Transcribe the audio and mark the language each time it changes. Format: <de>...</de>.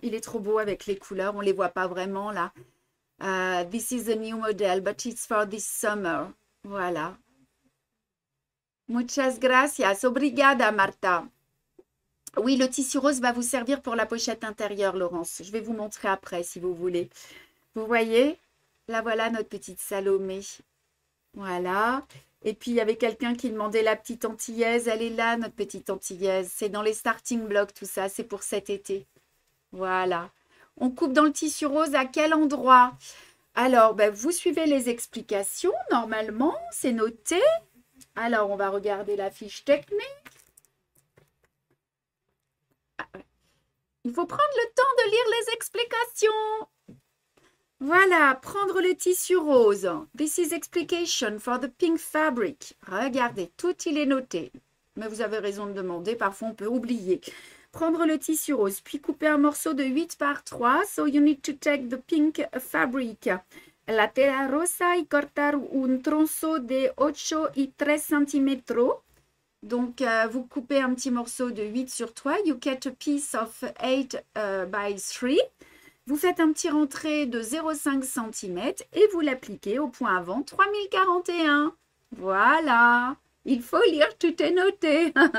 <fr>Il est trop beau avec les couleurs. On ne les voit pas vraiment là.</fr> <en>This is a new model, but it's for this summer.</en> <es>Voilà. Muchas gracias.</es> <pt>Obrigada, Marta.</pt> <fr>Oui, le tissu rose va vous servir pour la pochette intérieure, Laurence. Je vais vous montrer après, si vous voulez. Vous voyez? Là, voilà notre petite Salomé. Voilà. Et puis, il y avait quelqu'un qui demandait la petite antillaise. Elle est là, notre petite antillaise. C'est dans les starting blocks, tout ça. C'est pour cet été. Voilà. On coupe dans le tissu rose à quel endroit? Alors, vous suivez les explications. Normalement, c'est noté. Alors, on va regarder la fiche technique. Il faut prendre le temps de lire les explications. Voilà, prendre le tissu rose.</fr> <en>This is explication for the pink fabric.</en> <fr>Regardez, tout il est noté. Mais vous avez raison de demander, parfois on peut oublier. Prendre le tissu rose, puis couper un morceau de 8 par 3.</fr> <en>So you need to take the pink fabric.</en> <es>La tela rosa y cortar un trozo de 8 y 3 centímetros.</es> <fr>Donc, vous coupez un petit morceau de 8 sur 3.</fr> <en>You cut a piece of 8 by 3.</en> <fr>Vous faites un petit rentré de 0,5 cm et vous l'appliquez au point avant 3041. Voilà. Il faut lire, tout est noté.</fr>